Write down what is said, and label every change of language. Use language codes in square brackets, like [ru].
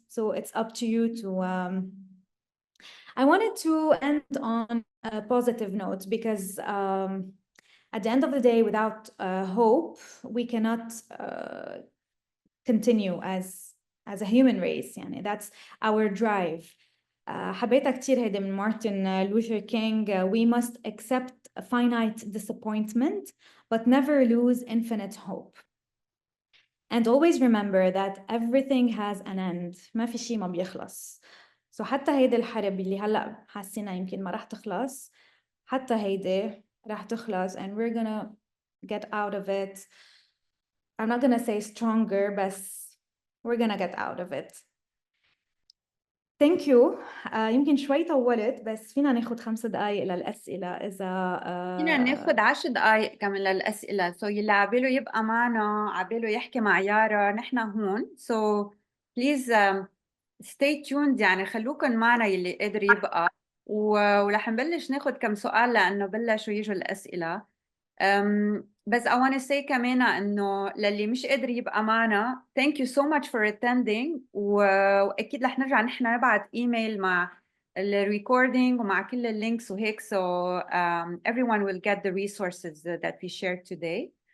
[en] So it's up to you to I wanted to end on a positive note because at the end of the day, without hope, we cannot continue as a human race. يعني that's our drive. [ar] حبيتها كتير هيدا من مارتن لوثر كينج. [en] We must accept a finite disappointment, but never lose infinite hope. And always remember that everything has an end. [ar] ما في شيء ما بيخلص. So حتى هيدي الحرب اللي هلأ حاسينها يمكن ما رح تخلص، حتى هيدي رح تخلص [en] and we're gonna get out of it. I'm not gonna say stronger, but we're gonna get out of it. Thank you. [ar] يمكن شوي طولت بس فينا ناخد 5 دقايق للأسئلة إذا فينا ناخد 10 دقايق كمان للأسئلة. So يلي عباله يبقى معنا، عباله يحكي مع يارا، نحن هون. [en] So please stay tuned، [ar] يعني خلوكن معنا يلي قادر يبقى، ورح نبلش ناخد كم سؤال لأنه بلشوا يجوا الأسئلة. بس [en] I want to say [ar] كمان إنه للي مش قادر يبقى معنا [en] thank you so much for attending، [ar] وأكيد رح نرجع نحن نبعت إيميل مع الريكوردينج ومع كل اللينكس وهيك. [en] So everyone will get the resources that we shared today.